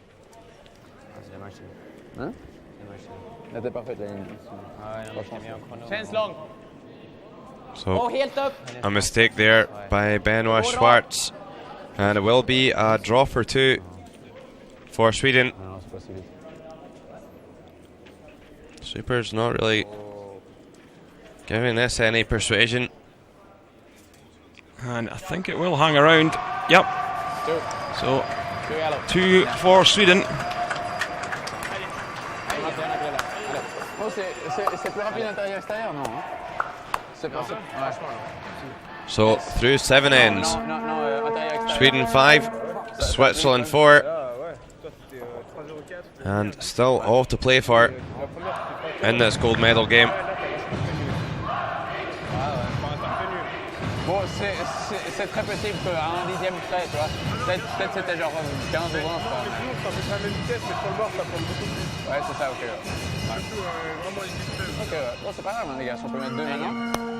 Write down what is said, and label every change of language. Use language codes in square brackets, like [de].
[fr] C'est dommage. Hein? C'est dommage. Elle était parfaite la ligne. Ah ouais, non, mais mis un chrono. [sv] Känns lång. [en] So [sv] Helt upp. [en] a mistake there by Benoit Schwartz, and it will be a draw for 2 for Sweden. [fr] Non, c'est pas si vite. [en] Super's not really giving this any persuasion. And I think it will hang around. Yep. Two. So yellow. 2 for Sweden. [fr] Oh, c'est plus rapide intérieur-extérieur, non? Hein? C'est pas ça? Ouais. [en] So through 7 ends. Sweden 5, Switzerland 4, and still all to play for in this gold medal game. [fr] Bon, c'est très possible qu'à un dixième près, tu vois. Peut-être c'était genre 15 ou 20, quoi. Ça fait la même vitesse, mais sur le bord, ça prend beaucoup plus. Ouais, c'est ça, ok. Surtout vraiment les vitesses. Ok, ouais. Bon, c'est pas grave, hein, les gars, si on peut mettre 2 maintenant.